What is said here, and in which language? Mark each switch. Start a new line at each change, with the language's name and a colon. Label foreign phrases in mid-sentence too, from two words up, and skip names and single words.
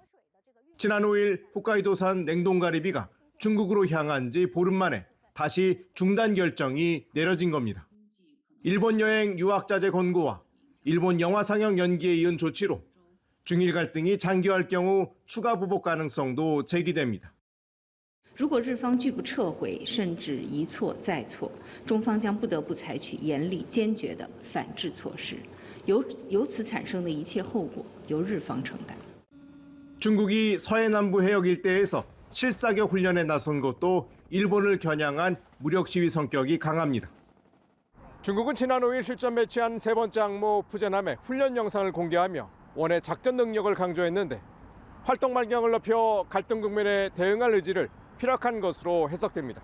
Korean: 지난 5일 홋카이도산 냉동가리비가 중국으로 향한 지 보름 만에 다시 중단 결정이 내려진 겁니다. 일본 여행 유학자재 권고와 일본 영화 상영 연기에 이은 조치로 중일 갈등이 장기화할 경우 추가 보복 가능성도 제기됩니다.
Chinese: 如果日方拒不撤回，甚至一错再错，中方将不得不采取严厉坚决的反制措施，由此产生的一切后果由日方承担。
Korean: 중국이 서해 남부 해역 일대에서 실사격 훈련에 나선 것도 일본을 겨냥한 무력 시위 성격이 강합니다. 중국은 지난 5일 실전 매치한 세 번째 항모 푸제남의 훈련 영상을 공개하며 원의 작전 능력을 강조했는데 활동 반경을 넓혀 갈등 국면에 대응할 의지를 피력한 것으로 해석됩니다.